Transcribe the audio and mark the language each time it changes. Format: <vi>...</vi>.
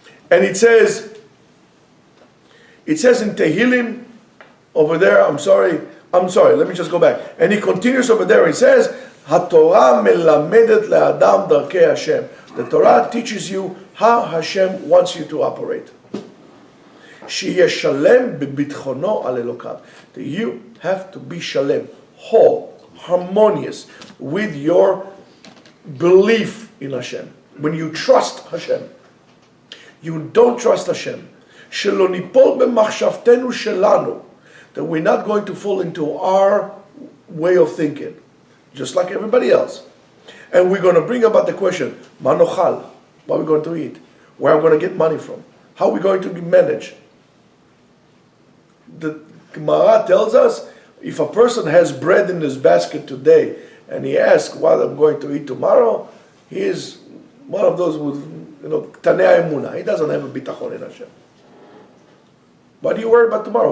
<en>And it says in Tehillim over there, I'm sorry, let me just go back. And he continues over there, he says,</en> <he>HaTorah melamedet le'adam darkei Hashem.</he> <en>The Torah teaches you how Hashem wants you to operate.</en> <he>שיהיה שלם בביטחונו על אלוקיו.</he> <en>That you have to be shalem, whole, harmonious with your belief in Hashem. When you trust Hashem, you don't trust Hashem.</en> <he>שלא ניפול במחשבתנו שלנו.</he> <en>That we're not going to fall into our way of thinking, just like everybody else. And we're going to bring about the question,</en> <he>מה נאכל?</he> <en>What are we going to eat? Where are we going to get money from? How are we going to manage? The Gemara tells us, if a person has bread in his basket today and he asks what I'm going to eat tomorrow, he is one of those with, Tanei Emunah. He doesn't have a bitachon in Hashem. What are you worried about tomorrow?</en>